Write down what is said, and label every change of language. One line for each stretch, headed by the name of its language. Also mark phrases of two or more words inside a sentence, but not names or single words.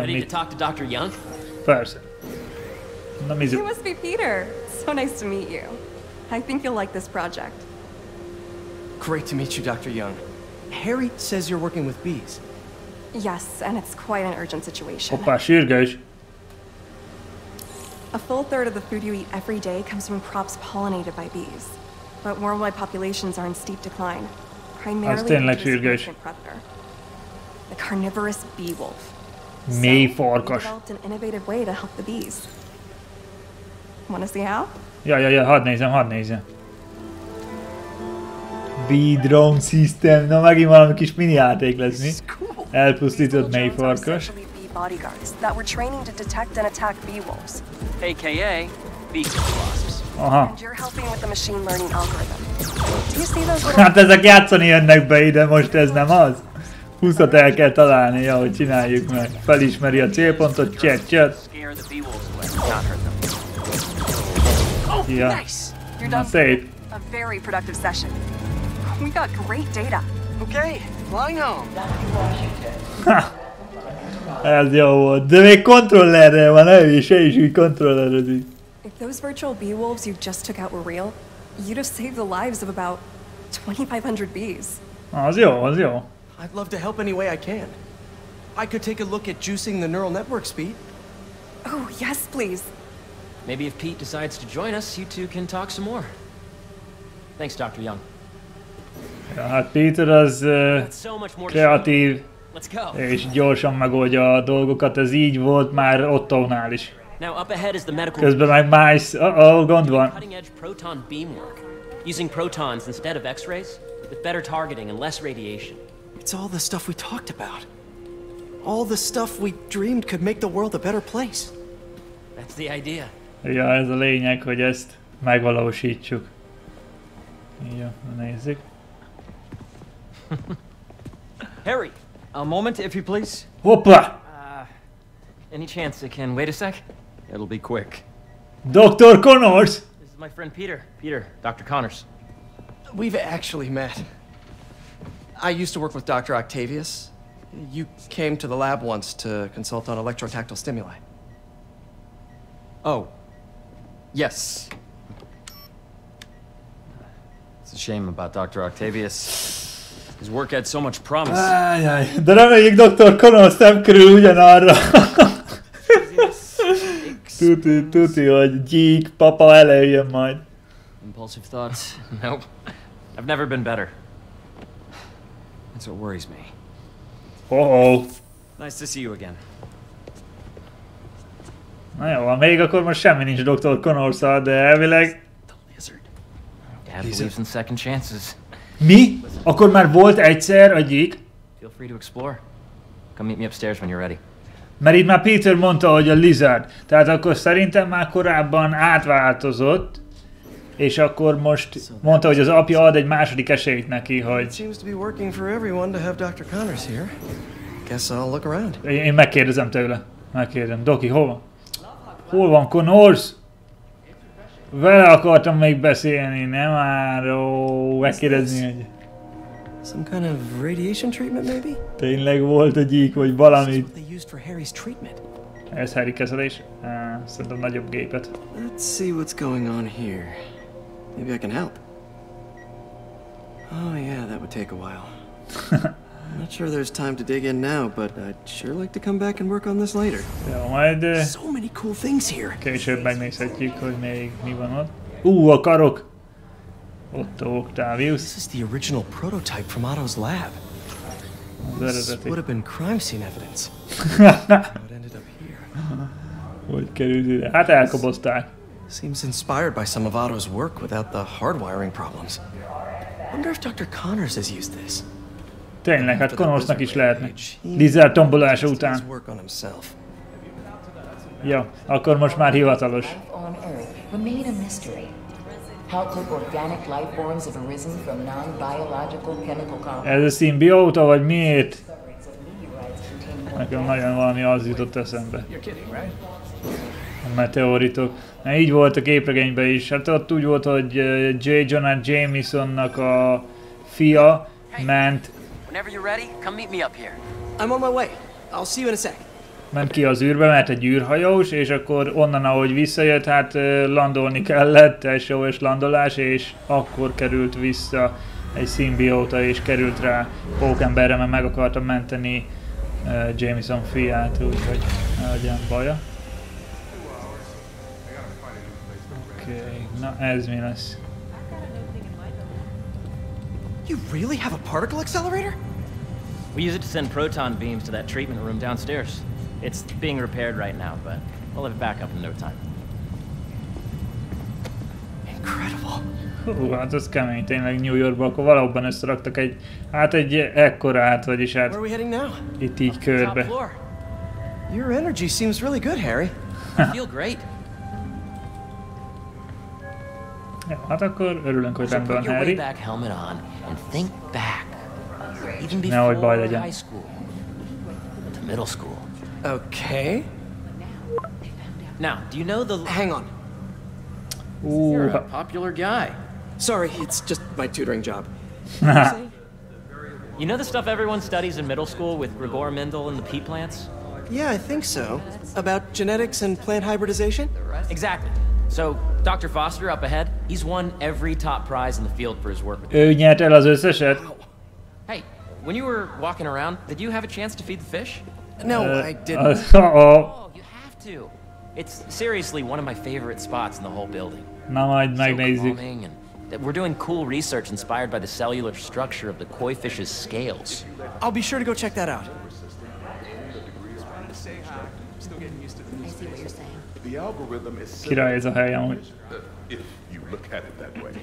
English: Ready to
Hungarian: mit?
English: talk to Dr. Young?
Hungarian: Persze. Na
English: You
Hungarian: mizu.
English: must be Peter. So nice to meet you. I think you'll like this project. Great to meet you, Dr. Young. Harry says you're working with bees. Yes, and it's quite an urgent situation.
Hungarian: Hoppá, sürgős.
English: A full third of the food you eat every day comes from crops pollinated by bees. But worldwide populations are in steep decline. Primarily
Hungarian: tényleg
English: due to
Hungarian: sürgős.
English: significant predator. The carnivorous bee wolf.
Hungarian: Mély
English: We
Hungarian: farkas.
English: developed an innovative way to help the bees. Wanna see how?
Hungarian: Ja, hadd nézem.
English: Bee drone system.
Hungarian: Na megint valami kis mini játék lesz, mi? Elpusztított mély farkas.
English: Bodyguards that were training to detect and attack bee wolves. AKA bee wasps.
Hungarian: Aha.
English: And you're helping with the machine learning algorithm. Do you see those little...
Hungarian: Hát ezek játszani jönnek be ide, most ez nem az? 20-at el kell találni, ja, hogy csináljuk meg. Felismeri a célpontot, chat.
English: Scare the bee wolves away, not hurt them.
Hungarian: Ja.
English: Nice. You're
Hungarian: Na
English: done.
Hungarian: szép.
English: A very productive session. We got great data. Okay, flying home.
Hungarian: Ez jó volt. De még kontrollerrel van, ő se is úgy kontrollerezik.
English: If those virtual bee wolves you just took out were real, you'd have saved the lives of about 2,500 bees.
Hungarian: Az jó.
English: I'd love to help any way I can. I could take a look at juicing the neural network speed. Oh, yes, please. Maybe if Pete decides to join us, you two can talk some more. Thanks, Dr. Young.
Hungarian: Ja, hát Peter az
English: That's so much more to
Hungarian: kreatív
English: show. Let's go.
Hungarian: és gyorsan megoldja a dolgokat, ez így volt már Ottónál is.
English: Now up ahead is the medical.
Hungarian: Közben meg Miles, gond van.
English: Cutting edge proton beam work, using protons instead of X-rays, with better targeting and less radiation. It's all the stuff we talked about. All the stuff we dreamed could make the world a better place. That's the idea.
Hungarian: Ja, ez a lényeg, hogy ezt megvalósítsuk. Ja, nézzük.
English: Harry, a moment, if you please.
Hungarian: Hoppá!
English: Any chance it can wait a sec? It'll be quick. Dr. Connors! This is my friend Peter. Peter, Dr. Connors. We've actually met. I used to work with Dr. Octavius. You came to the lab once to consult on electrotactile stimuli. Oh. Yes. It's a shame about Dr. Octavius. His work had so much promise.
Hungarian: Ájjaj, de reméljük Dr. Connors nem kerül ugyanarra. Tuti, hogy gyík, papa előjön majd.
English: Impulsive thoughts. Nope. I've never been better. That's what worries me. Oh. Nice to see you again.
Hungarian: Na jó, még akkor most semmi nincs Dr. Connors-szal, de elvileg...
English: The lizard. Dad believes in second chances.
Hungarian: Mi? Akkor már volt egyszer a gyík?
English: Feel free to explore. Come meet me upstairs when you're ready.
Hungarian: Mert itt már Peter mondta, hogy a lizard. Tehát akkor szerintem már korábban átváltozott, és akkor most mondta, hogy az apja ad egy második esélyt neki,
English: It
Hungarian: hogy...
English: seems to be working for everyone to have Dr. Connors here. Guess I'll look around.
Hungarian: Én megkérdezem tőle. Megkérdezem. Doki, hol van? Hol van Connors? Vele akartam még beszélni, nem már. Ó, megkérdezni, hogy...
English: Some kind of radiation treatment, maybe?
Hungarian: Tényleg volt a gyík, vagy
English: This is
Hungarian: valami.
English: what they used for Harry's treatment.
Hungarian: Ez Harry kezelés? Szerintem nagyobb gépet.
English: Let's see what's going on here. Maybe I can help. Oh yeah, that would take a while. I'm not sure there's time to dig in now, but I'd sure like to come back and work on this later.
Hungarian: Jó, majd
English: So many cool things here.
Hungarian: később megnézhetjük, hogy még mi van ott. A karok! Otto Octavius.
English: This is the original prototype from Otto's lab.
Hungarian: Az
English: This
Hungarian: eredeti.
English: would have been crime scene evidence. How it ended up here.
Hungarian: Hogy került ide? Hát elkobozták.
English: Seems inspired by some of Otto's work without the hardwiring problems. Wonder if Dr. Connors has used this.
Hungarian: Tényleg, hát
English: After the
Hungarian: Connorsnak is
English: Wizard
Hungarian: lehetne.
English: Rage, he
Hungarian: Lizard tombolása
English: tested his
Hungarian: után.
English: work on himself.
Hungarian: Jó, akkor most már hivatalos.
English: On Earth remain a mystery. How could organic life forms have arisen from non-biological chemical compounds?
Hungarian: Ez a szimbióta, vagy miért?
English: Discoveries of meteorites containing
Hungarian: Nekem nagyon valami az jutott eszembe.
English: You're kidding, right?
Hungarian: A meteoritok. Na, így volt a képregényben is. Hát ott úgy volt, hogy J. Jonah Jamesonnak a fia ment.
English: Whenever you're ready, come meet me up here. I'm on my way. I'll see you in a sec.
Hungarian: Ment ki az űrbe, mert egy űrhajós, és akkor onnan, ahogy visszajött, hát landolni kellett, SOS landolás, és akkor került vissza egy szimbióta, és került rá pókemberre, mert meg akarta menteni Jameson fiát, úgyhogy ne legyen baja. Oké, na ez mi lesz?
English: You really have a particle accelerator? We use it to send proton beams to that treatment room downstairs. It's being repaired right now, but we'll have it back up in no time. Incredible.
Hungarian: Hát az kemény, tényleg New Yorkban, akkor valahogyan összeraktak egy ekkorát, vagyis hát
English: Where are we heading now?
Hungarian: itt így körbe.
English: Top floor. Your energy seems really good, Harry. I feel great.
Hungarian: Ja, hát akkor örülünk, hogy
English: So
Hungarian: rendben
English: put
Hungarian: van
English: your
Hungarian: Harry.
English: way back helmet on and think back. Even
Hungarian: Nehogy baj
English: before
Hungarian: legyen.
English: high school. To middle school. Okay. Now, do you know the... Hang on. You're a popular guy. Sorry, it's just my tutoring job. You know the stuff everyone studies in middle school with Gregor Mendel and the pea plants? Yeah, I think so. About genetics and plant hybridization? Exactly. So, Dr. Foster up ahead, he's won every top prize in the field for his work with
Hungarian: Ő nyert el az összeset?
English: Hey, when you were walking around, did you have a chance to feed the fish? No, I didn't. Oh, you have to. It's seriously one of my favorite spots in the whole building.
Hungarian: Na majd
English: So
Hungarian: megnézzük.
English: calming, and we're doing cool research inspired by the cellular structure of the koi fish's scales. I'll be sure to go check that out. The algorithm is
Hungarian: Király ez a hely amúgy.
English: if you look at it that way.